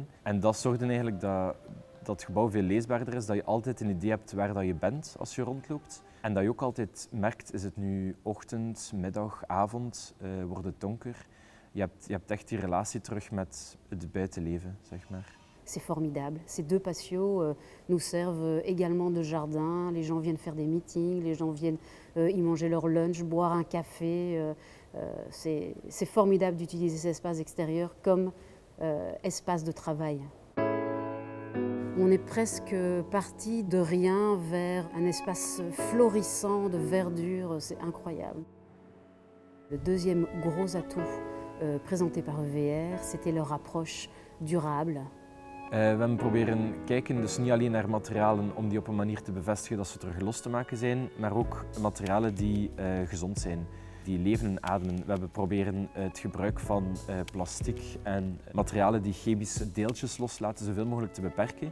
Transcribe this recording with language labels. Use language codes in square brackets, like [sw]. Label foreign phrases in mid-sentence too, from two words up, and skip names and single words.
[nl] En dat zorgt eigenlijk dat het gebouw veel leesbaarder is, dat je altijd een idee hebt waar dat je bent als je rondloopt. En dat je ook altijd merkt, is het nu ochtend, middag, avond, wordt het donker. Je hebt echt die relatie terug met het buitenleven, zeg maar. [fr] c'est formidable. Ces 2 patios nous servent également de jardin. Les gens viennent faire des meetings, les gens viennent y manger leur lunch, boire un café. C'est formidable d'utiliser ces espaces extérieurs comme espace de travail. On est presque parti de rien vers un espace florissant de verdure, c'est incroyable. Le deuxième gros atout présenté par EVR, c'était leur approche durable. [nl] We hebben proberen kijken, dus niet alleen naar materialen om die op een manier te bevestigen dat ze terug los te maken zijn, maar ook materialen die gezond zijn, die leven en ademen. We hebben proberen het gebruik van plastic en materialen die chemische deeltjes loslaten zoveel mogelijk te beperken.